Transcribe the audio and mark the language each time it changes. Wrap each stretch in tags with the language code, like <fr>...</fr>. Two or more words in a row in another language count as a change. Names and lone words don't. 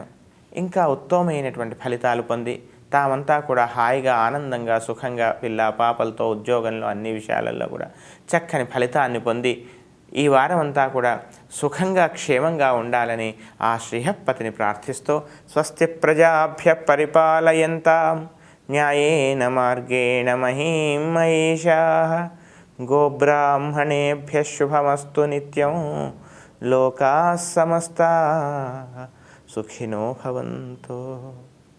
<te>ఇంకా ఉత్తమమైనటువంటి ఫలితాలు పొంది తామంతా కూడా హాయిగా, ఆనందంగా, సుఖంగా పిల్ల పాపలతో ఉద్యోగంలో అన్ని విషయాలలో కూడా చక్కని ఫలితాన్ని పొంది ఈ వారం అంతా కూడా సుఖంగా, క్షేమంగా ఉండాలని ఆ శ్రీహప్పతిని ప్రార్థిస్తూ</te> <sa>స్వస్తి ప్రజాభ్య పరిపాలయంతాం న్యాయేన మార్గేణ మహీం మహేషాః గోబ్రాహ్మణేభ్యః శుభమస్తు నిత్యం లోకాః సమస్తాః సుఖినో భవంతు.</sa>